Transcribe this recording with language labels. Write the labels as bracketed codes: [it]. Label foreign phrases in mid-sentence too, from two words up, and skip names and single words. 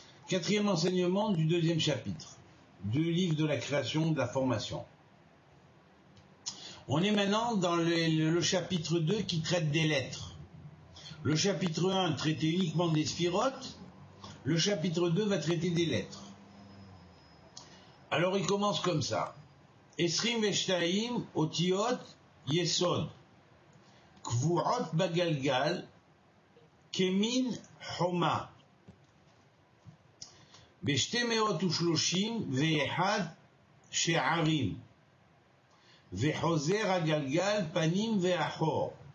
[fr] Quatrième enseignement du deuxième chapitre, du livre de la création de la formation. On est maintenant dans le chapitre 2 qui traite des lettres. Le chapitre 1 traitait uniquement des sphirotes, le chapitre 2 va traiter des lettres. Alors il commence comme ça. [he] עשרים ושתים אותיות יסוד קבועות בגלגל כמין חומה בשתי מאות ושלושים ואחד שערים וחוזר הגלגל פנים ואחור